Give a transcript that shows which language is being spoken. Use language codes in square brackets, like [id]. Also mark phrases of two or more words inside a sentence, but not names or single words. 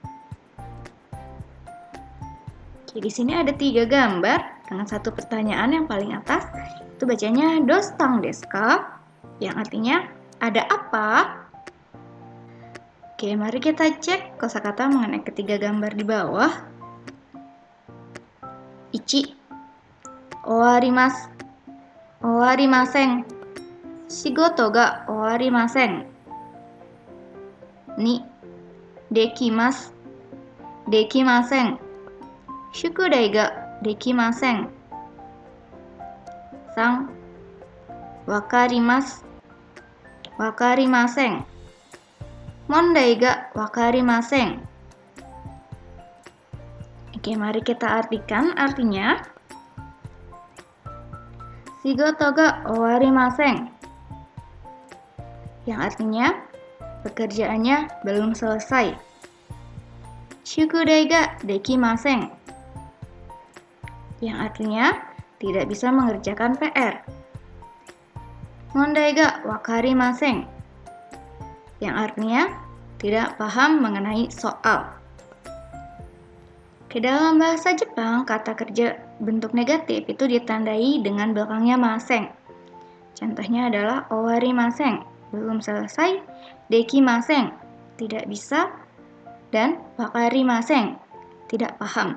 [id] Oke, di sini ada 3 gambar dengan satu pertanyaan yang paling atas. [ja] Itu bacanya どうしたんですか? [id] Yang artinya ada apa? Oke, mari kita cek kosakata mengenai ketiga gambar di bawah. 1. [ja] Owarimasu. 終わりません。仕事が終わりません. 2. Dekimasu. Dekimasen. 宿題ができません. 3. 分かります。分かりません. 問題が分かりません. [id] Oke, mari kita artikan artinya. [ja] 仕事が終わりません. [id] Yang artinya pekerjaannya belum selesai. [ja] 宿題ができません. [id] Yang artinya tidak bisa mengerjakan PR. [ja] 問題が分かりません. [id] Yang artinya tidak paham mengenai soal. Ke dalam bahasa Jepang, kata kerja bentuk negatif itu ditandai dengan belakangnya masen. Contohnya adalah owarimasen, belum selesai, dekimasen, tidak bisa, dan wakarimasen, tidak paham.